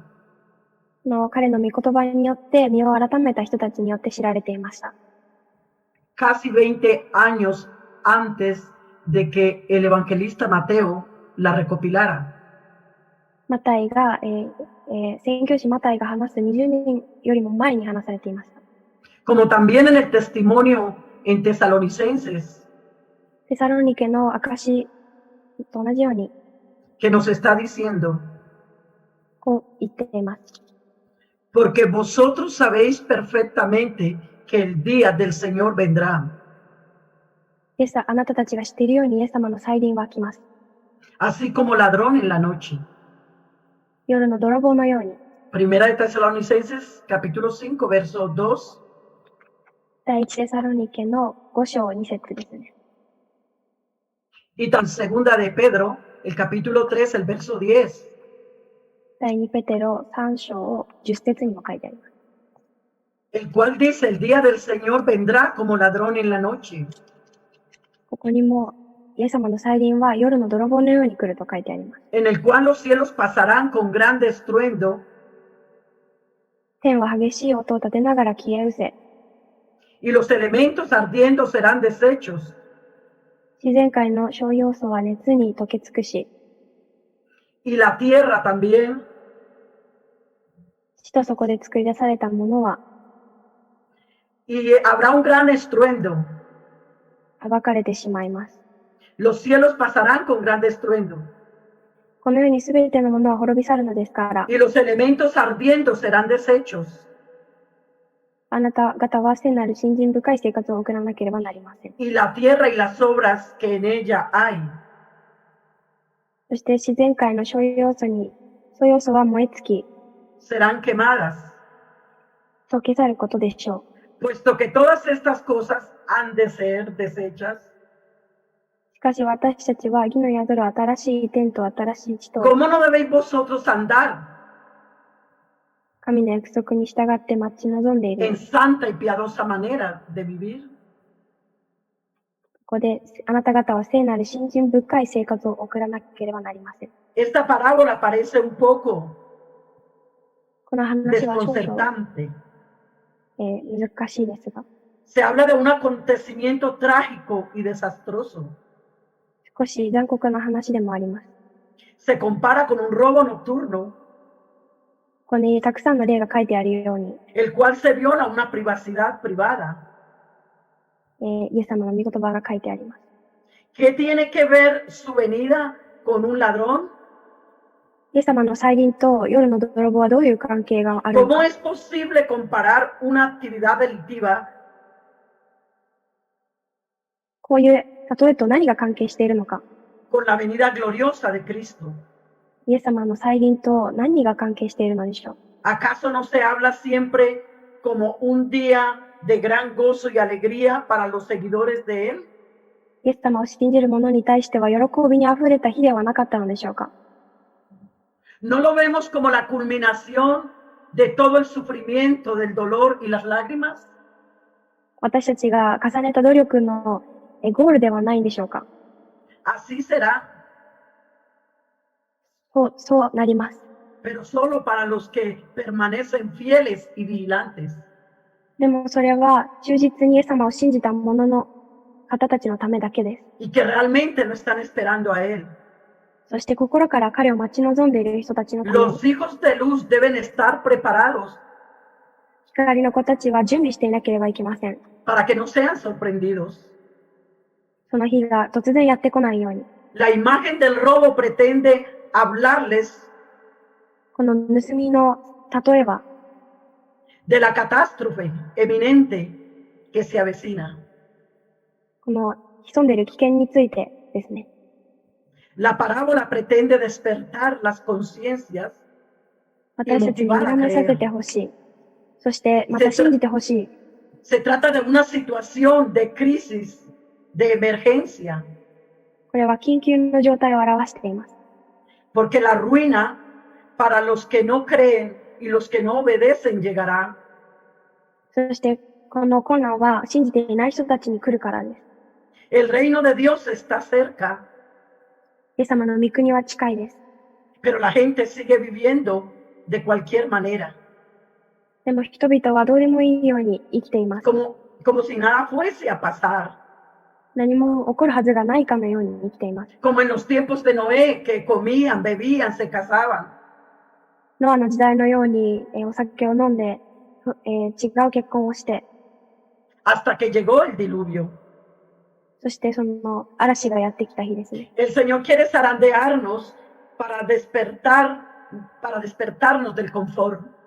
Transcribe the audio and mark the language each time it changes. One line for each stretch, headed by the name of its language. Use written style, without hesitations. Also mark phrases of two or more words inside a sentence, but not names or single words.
Japanese: 彼の御言葉によって身を改めた人たちによって知られていました。
Spanish: Casi 20 años antes de que el evangelista Mateo la recopilara.
Japanese: マタイが、宣教師マタイが話す20年よりも前に話されていました。
Spanish: Como también en el testimonio en Tesalonicenses
Japanese: テサロニケの証と同じように
Spanish: que nos está diciendo
Japanese: こう言っています。
Spanish: Porque vosotros sabéis perfectamente que el día del Señor vendrá
Japanese: イエス、あなたたちが知っているようにイエス様の再臨は来ます。
Spanish: así como ladrón en la noche.
Japanese: 夜の泥棒のように。
Spanish: Primera de Tesalonicenses, capítulo 5, verso 2.
Japanese: 第一テサロニケの5章2節ですね。
Spanish: Y tan segunda de Pedro, el capítulo 3, el verso 10.
Japanese: 第2ペテロ3章10節にも書いてあります。
Spanish: El cual dice, el día del Señor vendrá como ladrón en la noche.
Japanese: ここにも、イエス様の再臨は夜の泥棒のように来ると書いてあります。
Spanish: En el cual los cielos pasarán con gran estruendo.
Japanese: 天は激しい音を立てながら消え失せ。
Spanish: Y los elementos ardiendo serán deshechos.
Japanese: 自然界の小要素は熱に溶け尽くし、
Spanish: Y la tierra también.
Japanese: 地とそこで作り出されたものは
Spanish: Y habrá un gran estruendo.
Japanese: 暴かれてしまいます。
Spanish: Los cielos pasarán con gran estruendo.
Japanese: このようにすべてのものは滅び去るのですから、
Spanish: Y los elementos ardiendo serán deshechos.
Japanese: あなた方は聖なる信心深い生活を送らなければなりません。
Spanish: Y la tierra y las obras que en ella hay.
Japanese: そして自然界の小要素は燃え尽き、
Spanish: serán quemadas,
Japanese: 溶け去ることでしょう。
Spanish: puesto que todas estas cosas han de ser deshechas.
Japanese: しかし私たちは義の宿る新しい天と新しい地と
Spanish: ¿Cómo no debéis vosotros andar
Japanese: 神の約束に従って待ち望んでいる
Spanish: en
Japanese: の。
Spanish: santa y piadosa manera de vivir?
Japanese: ここであなた方は聖なる信心深い生活を送らなければなりません。
Spanish: Esta parábola parece un poco
Japanese: この話は少々、
Spanish: desconcertante.
Japanese: 難しいですが、
Spanish: Se habla de un acontecimiento trágico y desastroso.
Japanese: 少し残酷な話でもあります。
Spanish: Se compara con un robo nocturno,
Japanese: ここにたくさんの例が書いてあるように、
Spanish: el cual se viola una privacidad privada.
Japanese: イエス様の御言葉が書いてあります。
Spanish: ¿Qué tiene que ver su venida con un ladrón?
Japanese: イエス様の再臨と夜の泥棒はどういう関係があるの
Spanish: ¿Cómo
Japanese: か。
Spanish: es posible comparar una actividad delictiva
Japanese: こういう例えと何が関係しているのか。
Spanish: con la venida gloriosa de Cristo?
Japanese: イエス様の再臨と何が関係しているのでしょう。
Spanish: ¿Acaso no se habla siempre como un día de gran gozo y alegría para los seguidores de Él?
Japanese: イエス様を信じる者に対しては喜びにあふれた日ではなかったのでしょうか。
Spanish: ¿No lo vemos como la culminación de todo el sufrimiento, del dolor y las lágrimas?
Japanese: 私たちが重ねた努力のゴールではないんでしょうか。
Spanish: Así será,
Japanese: そうなります。
Spanish: pero solo para los que permanecen fieles y vigilantes.
Japanese: でもそれは忠実にイエス様を信じた者の方たちのためだけです。
Spanish: Y que realmente lo están esperando a Él.
Japanese: そして心から彼を待ち望んでいる人たちのために、
Spanish: Los hijos de luz deben estar preparados
Japanese: 光の子たちは準備していなければいけません。
Spanish: para que no sean sorprendidos.
Japanese: その日が突然やってこないように。
Spanish: La imagen del robo pretende hablarles
Japanese: この盗みの例えば、
Spanish: de la catástrofe eminente que se avecina.
Japanese: この潜んでいる危険についてですね。
Spanish: La parábola pretende despertar las conciencias
Japanese: 私たちに目覚めさせてほしい。そしてまた信じてほしい。
Spanish: Se trata de una situación de crisis, de emergencia,
Japanese: これは緊急の状態を表しています。
Spanish: porque la ruina para los que no creen y los que no obedecen llegará.
Japanese: そしてこの困難は信じていない人たちに来るからです。
Spanish: El reino de Dios está cerca,
Japanese: イエス様の御国は近いです。
Spanish: pero la gente sigue viviendo de cualquier manera,
Japanese: でも人々はどうでもいいように生きています。
Spanish: como si nada fuese a pasar,
Japanese: 何も起こるはずがないかのように生きています。
Spanish: como en los tiempos de Noé, que comían, bebían, se casaban,
Japanese: ノアの時代のように、お酒を飲んで、違う結婚をして、
Spanish: hasta que llegó el diluvio.
Japanese: そしてその嵐がやってきた日ですね。
Spanish: El Señor quiere zarandearnos para despertarnos del confort.